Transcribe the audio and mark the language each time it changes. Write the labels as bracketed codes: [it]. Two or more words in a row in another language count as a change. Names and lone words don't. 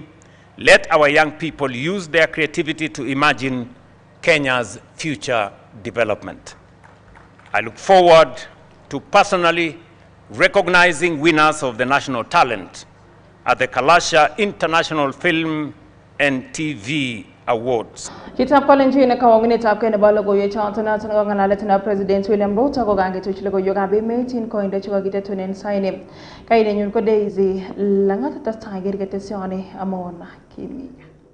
[en] Let our young people use their creativity to imagine Kenya's future development. I look forward to personally recognizing winners of the national talent at the Kalasha International Film and TV Awards. [kln] Kitab Kalenjin kawang'unetab kei nebo logoiwechoton noton kong'alalet na President William Ruto kokangituch logoiywekab emet en koindo chekokitetunen saini. Kainenyun ko Daisy Langat, testai ker ketesioni amon Kimi Gaa.